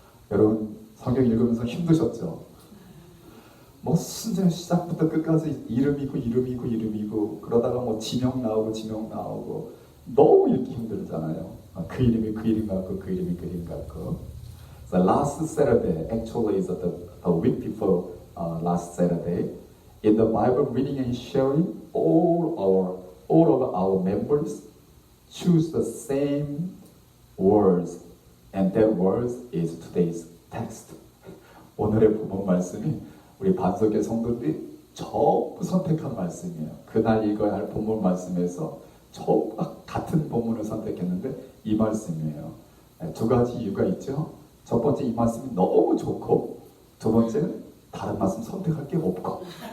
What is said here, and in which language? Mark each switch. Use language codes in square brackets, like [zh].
[ko] 여러분 성경 읽으면서 힘드셨죠? 뭐 순전 시작부터 끝까지 이름이고 그러다가 뭐 지명 나오고 너무 읽기 힘들잖아요. 그 이름이 그 이름 같고 그 이름이 그 이름 같고. [en] So last Saturday, actually is a week before last Saturday, in the Bible reading and sharing, all of our members choose the same words, and that words is today's text. [ko] 오늘의 본문 말씀이 우리 반석의 성도들이 전부 선택한 말씀이에요. 그날 읽어야 할 본문 말씀에서 전부 같은 본문을 선택했는데 이 말씀이에요. 두 가지 이유가 있죠. 첫 번째 이 말씀이 너무 좋고 두 번째는 다른 말씀 선택할 게 없고.